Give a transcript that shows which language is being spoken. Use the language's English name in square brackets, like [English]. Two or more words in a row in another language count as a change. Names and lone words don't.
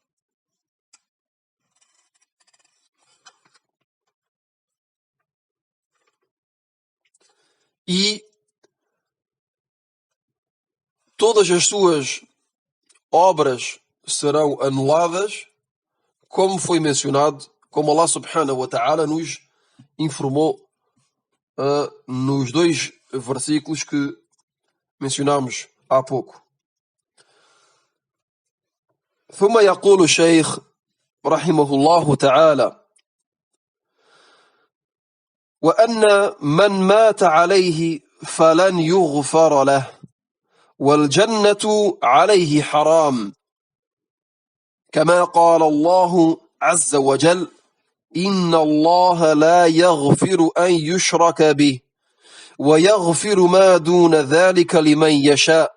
[Portuguese] E todas as suas obras serão anuladas, como foi mencionado, como Allah [Arabic] سبحانه وتعالى [Portuguese] nos informou nos dois versículos que mencionámos há pouco. [Arabic] ثم يقول الشيخ رحمه الله تعالى: وأن من مات عليه فلن يغفر له والجنة عليه حرام، كما قال الله عز وجل: إن الله لا يغفر أن يشرك به ويغفر ما دون ذلك لمن يشاء.